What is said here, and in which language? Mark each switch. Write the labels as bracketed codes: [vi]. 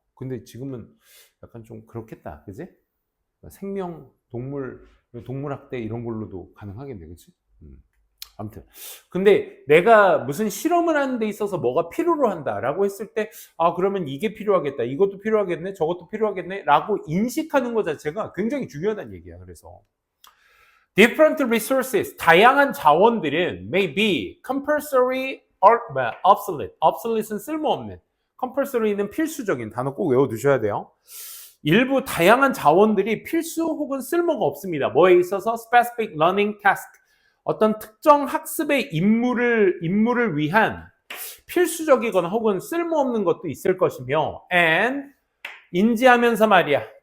[ko] 근데 지금은 약간 좀 그렇겠다, 그지? 생명, 동물학대 이런 걸로도 가능하겠네, 그치? 아무튼. 근데 내가 무슨 실험을 하는 데 있어서 뭐가 필요로 한다라고 했을 때, 그러면 이게 필요하겠다, 이것도 필요하겠네, 저것도 필요하겠네, 라고 인식하는 것 자체가 굉장히 중요하다는 얘기야, 그래서. [en] Different resources, [ko] 다양한 자원들은 [en] may be compulsory or obsolete. [ko] obsolete는 쓸모없는, compulsory는 필수적인, 단어 꼭 외워두셔야 돼요. 일부 다양한 자원들이 필수 혹은 쓸모가 없습니다. 뭐에 있어서? [en] specific learning task. [ko] 어떤 특정 학습의 임무를 위한 필수적이거나 혹은 쓸모없는 것도 있을 것이며, and 인지하면서 말이야.